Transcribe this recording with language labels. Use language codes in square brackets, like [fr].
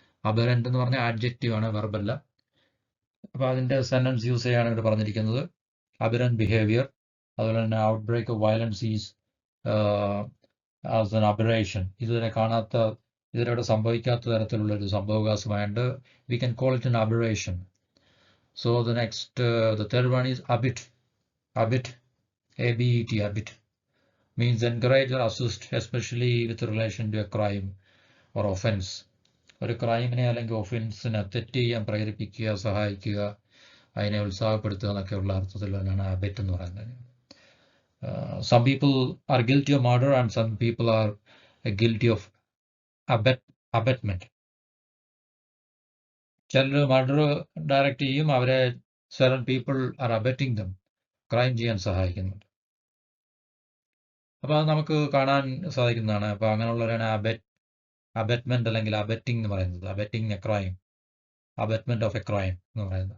[ml] അബിറന്റ് എന്ന് പറഞ്ഞാൽ ആഡ്ജക്റ്റീവ് ആണ്, വെർബല്ല. അപ്പോൾ അതിൻ്റെ സെൻറ്റൻസ് യൂസ് ചെയ്യാണ് ഇവിടെ പറഞ്ഞിരിക്കുന്നത്. [en] aberrant behaviour, [ml] അതുപോലെ തന്നെ [en] Outbreak of violence is as an aberration. [ml] ഇതിലൂടെ സംഭവിക്കാത്ത തരത്തിലുള്ള ഒരു സംഭവവികാസമായിട്ട് [en] We can call it an aberration. So the third one is abet. A-B-E-T, abet means encourage or assist, especially with relation to a crime or offense. [ml] ഒരു ക്രൈമിനെ അല്ലെങ്കിൽ ഒഫൻസിനെ തെറ്റ് ചെയ്യാൻ പ്രേരിപ്പിക്കുക, സഹായിക്കുക, അതിനെ ഉത്സാഹപ്പെടുത്തുക എന്നൊക്കെയുള്ള അർത്ഥത്തിൽ തന്നെയാണ് അബെറ്റ് എന്ന് പറയുന്നത്. [en] Some people are guilty of murder and some people are guilty of abetment. [ml] ചിലർ മർഡർ ഡയറക്റ്റ് ചെയ്യും, അവരെ [en] certain people are abetting them, [ml] crime ചെയ്യാൻ സഹായിക്കുന്നുണ്ട്. അപ്പോൾ അത് നമുക്ക് കാണാൻ സാധിക്കുന്നതാണ്. അപ്പോൾ അങ്ങനെയുള്ളവരാണ് അബെറ്റ്മെന്റ് അല്ലെങ്കിൽ അബെറ്റിംഗ് എന്ന് പറയുന്നത്. [en] abetting a crime, abetment of a crime [ml] എന്ന് പറയുന്നത്.